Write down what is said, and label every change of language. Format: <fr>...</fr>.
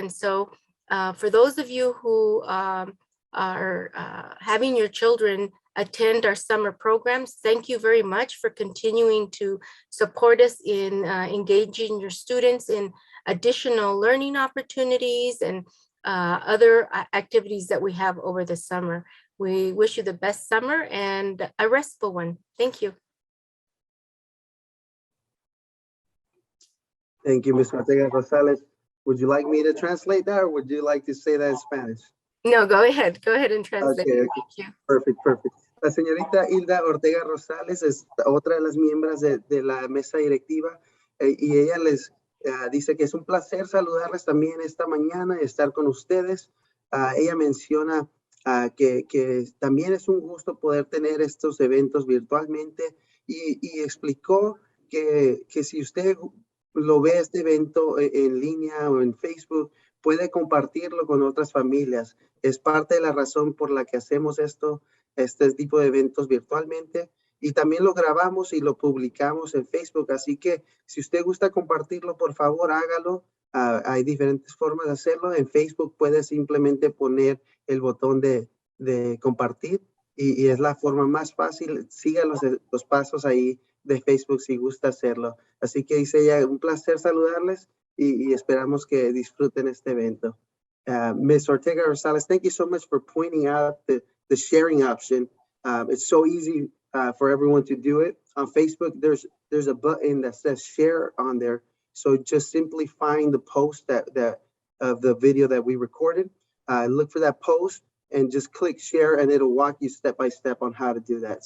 <en>And so for those of you who are having your children attend our summer programs, thank you very much for continuing to support us in engaging your students in additional learning opportunities and other activities that we have over the summer. We wish you the best summer and a restful one. Thank you. Thank you, Ms. Ortega Rosales. Would you like me to translate that, or would you like to say that in Spanish? No, go ahead. Go ahead and translate. Okay. Thank you. Perfect.</en> <es>La señorita Hilda Ortega Rosales es otra de las miembros de la mesa directiva y ella les dice que es un placer saludarles también esta mañana y estar con ustedes. Ella menciona que también es un gusto poder tener estos eventos virtualmente y explicó que si usted lo ve este evento en línea o en Facebook, puede compartirlo con otras familias. Es parte de la razón por la que hacemos este tipo de eventos virtualmente, y también lo grabamos y lo publicamos en Facebook. Así que si usted gusta compartirlo, por favor, hágalo. Hay diferentes formas de hacerlo. En Facebook puede simplemente poner el botón de compartir y es la forma más fácil. Siga los pasos ahí de Facebook si gusta hacerlo. Así que dice ella, un placer saludarles y esperamos que disfruten este evento.</es> <en>Ms. Ortega Rosales, thank you so much for pointing out the sharing option. It's so easy for everyone to do it. On Facebook, there's a button that says share on there. So just simply find the post that of the video that we recorded. Look for that post and just click share, and it'll walk you step by step on how to do that.</en>